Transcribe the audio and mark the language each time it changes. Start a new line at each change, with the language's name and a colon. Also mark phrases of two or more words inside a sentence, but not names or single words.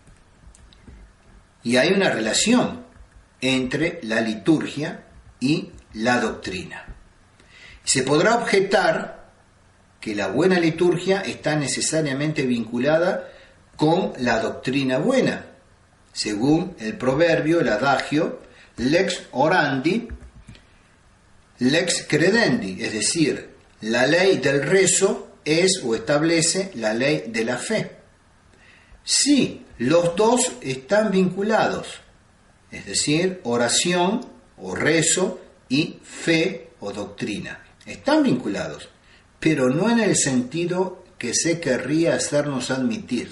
Spanish: Y hay una relación entre la liturgia y la doctrina. Se podrá objetar que la buena liturgia está necesariamente vinculada con la doctrina buena, según el proverbio, el adagio,
Latin: lex orandi, lex credendi,
Spanish: es decir, la ley del rezo es o establece la ley de la fe. Sí, los dos están vinculados, es decir, oración o rezo y fe o doctrina. Están vinculados, pero no en el sentido que se querría hacernos admitir.